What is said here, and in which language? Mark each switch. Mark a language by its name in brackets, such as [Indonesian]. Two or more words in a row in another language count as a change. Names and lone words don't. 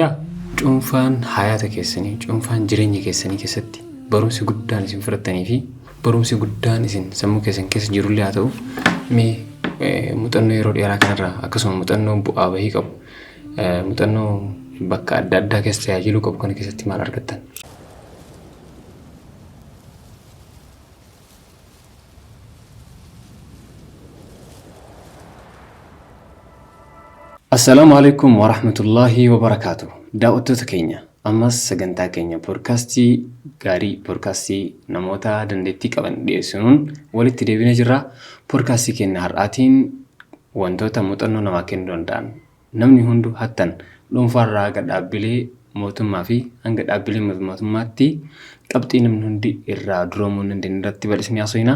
[Oromo] Cuunfaan hayaata keessanii, cuunfaan jireenya keessanii keessatti barumsi guddaan isin fudhattanii fi barumsi guddaan isin sammuu keessan keessa jirullee haa ta'u mee muuxannoo yeroo dheeraa kanarraa akkasuma muuxannoo bu'aa bahii qabu muuxannoo bakka adda addaa keessa tajaajiluu qabu kana keessatti maal argattan? [Arabic] السلام عليكم ورحمة الله وبركاته. [Oromo] Daawwattoota keenya ammas sagantaa keenya poodkaastii gaarii poodkaastii namoota dandeettii qaban dhiyeessuun walitti deebinee jirra. Poodkaastii keenya har'aatiin wantoota muuxannoo namaa kennuu danda'an namni hundu hattan dhuunfaarraa hanga dhaabbilee mootummaa fi hanga dhaabbilee mootummaatti qabxii namni hundi irraa duroomuu dandeenye irratti bal'isnee haasofna.